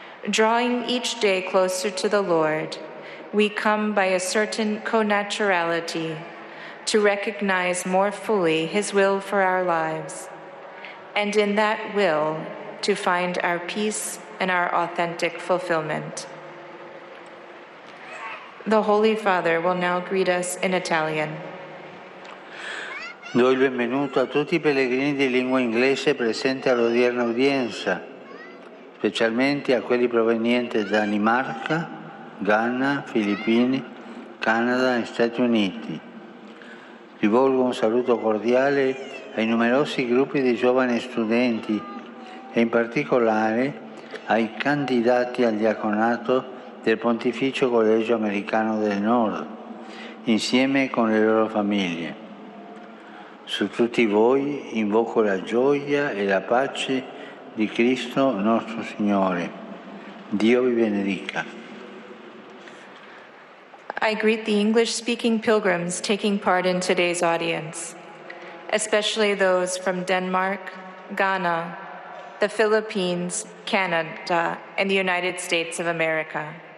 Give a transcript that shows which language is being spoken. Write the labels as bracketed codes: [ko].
[en] Drawing each day closer to the Lord, we come by a certain connaturality to recognize more fully His will for our lives, and in that will, to find our peace and our authentic fulfillment. The Holy Father will now greet us in Italian. [it] Do il benvenuto a tutti i pellegrini di lingua inglese presenti all'odierna udienza, specialmente a quelli provenienti da Danimarca, Ghana, Filippine, Canada e Stati Uniti. Rivolgo un saluto cordiale ai numerosi gruppi di giovani studenti e in particolare ai candidati al diaconato del Pontificio Collegio Americano del Nord, insieme con le loro famiglie. Su tutti voi invoco la gioia e la pace di Cristo nostro Signore. Dio vi benedica. [en] I greet the English-speaking pilgrims taking part in today's audience, especially those from Denmark, Ghana, the Philippines, Canada, and the United States of America.